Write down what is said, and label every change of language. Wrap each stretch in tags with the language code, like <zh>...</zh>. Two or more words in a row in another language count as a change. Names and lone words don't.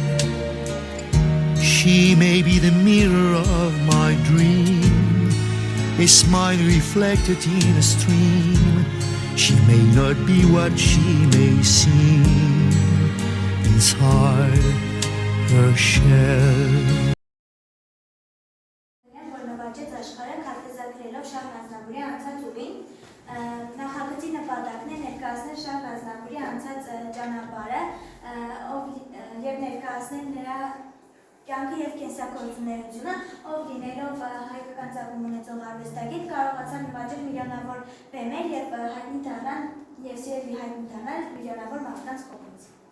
<en>She may be the mirror of my dream, a smile reflected in a stream. She may not be what she may seem inside her shell.</en> <hy>Նախագծի նպատակն է ներկայացնել Շահ Ազնավուրի անցած ճանապարհը եւ ներկայացնել նրա կյանքը եւ կենսակերպությունը, ով լինելով հայկական ծագում ունեցող արվեստագետ կարողացավ նվաճել միլիոնավոր բեմեր եւ հայտնի դառնալ եւ սիրելի հայտնի դառնալ միլիոնավոր մարդկանց կողմից։</hy>